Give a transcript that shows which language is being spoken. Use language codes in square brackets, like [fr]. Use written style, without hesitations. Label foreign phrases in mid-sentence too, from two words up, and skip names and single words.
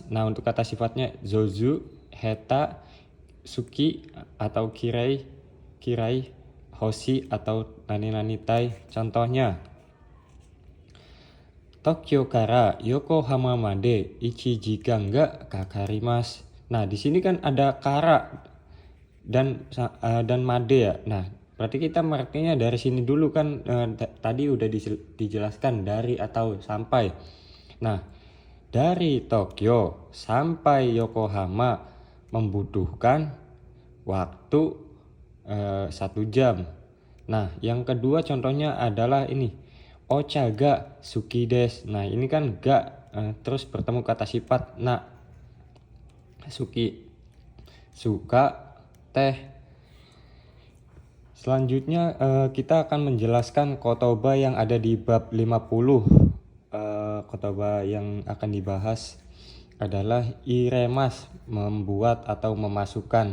[id] Nah, untuk kata sifatnya [ja] 上手、下手、好き [id] atau [ja] 嫌い、欲しい [id] atau [ja] 何たい. Contohnya 東京から横浜まで1時間がかかります. [id] Nah, di sini kan ada kara dan made ya. Nah, berarti kita mengertinya dari sini dulu kan, tadi udah dijelaskan dari atau sampai. Nah, dari Tokyo sampai Yokohama membutuhkan waktu 1 jam. Nah, yang kedua contohnya adalah ini, [ja] お茶が好きです. [id] Nah, ini kan ga terus bertemu kata sifat na, suki, suka, teh. Selanjutnya kita akan menjelaskan kotoba yang ada di bab 50. Kotoba yang akan dibahas adalah iremas, membuat atau memasukkan.